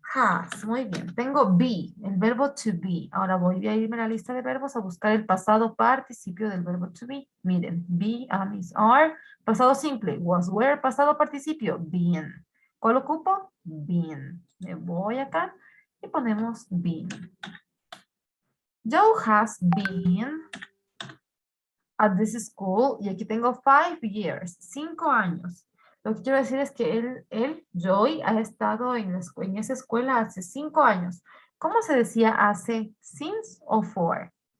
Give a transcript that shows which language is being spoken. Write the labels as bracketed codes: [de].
[es] Has, muy bien. Tengo be, el verbo to be. Ahora voy a irme a la lista de verbos a buscar el pasado participio del verbo to be. Miren, be, am, is, are. Pasado simple, was, were. Pasado participio, been. ¿Cuál ocupo? Been. Me voy acá y ponemos been. [en] Joe has been at this school. [es] Y aquí tengo [en] 5 years, [es] 5 años. Lo que quiero decir es que Joy, ha estado en esa escuela hace 5 años. ¿Cómo se decía hace? Since o for?